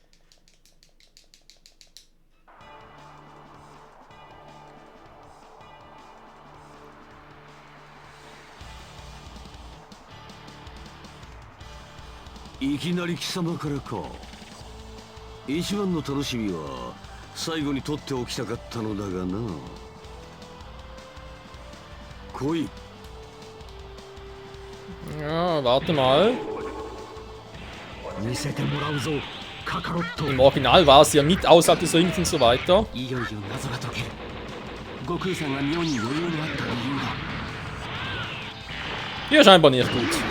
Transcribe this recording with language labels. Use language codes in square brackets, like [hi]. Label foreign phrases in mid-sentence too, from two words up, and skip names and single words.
[ja] いきなり貴様からか。一番の楽しみは最後に取っておきたかったのだがな。来い。 [de] Ja, warte mal. Im Original war es ja mit außerhalb des Rings und so weiter. Hier scheinbar nicht gut.